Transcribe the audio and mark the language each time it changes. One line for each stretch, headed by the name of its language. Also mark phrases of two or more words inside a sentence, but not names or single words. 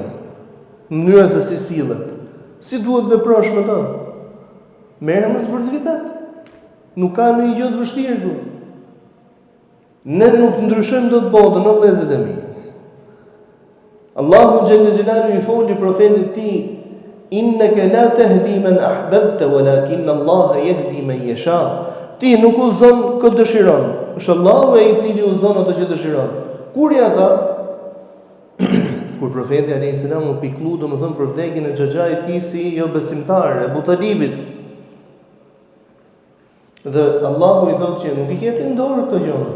Albanian: Mënyra se si sillet. Si duhet veprosh me të? Merrem me sportivitet. Nuk ka ndonjë gjë të vështirë këtu. Ne nuk ndryshojmë dot botën, o vëllezërit e mi.
Arabic: الله جل جلاله
Albanian: i foli profetit të tij,
Arabic: إنك لا تهدي من أحببت ولكن الله يهدي من يشاء.
Albanian: Ti nuk udhëzon këtë dëshiron. Është Allahu ai i cili udhëzon ato që dëshiron. Kur ja tha kur profeti
Arabic: عليه السلام
Albanian: u pikëllu domethënë për vdekjen e xhaxhait të tij si jo besimtar, Abu Talibit. Dhe Allahu i thotë që nuk i keti në dorë këto gjëra.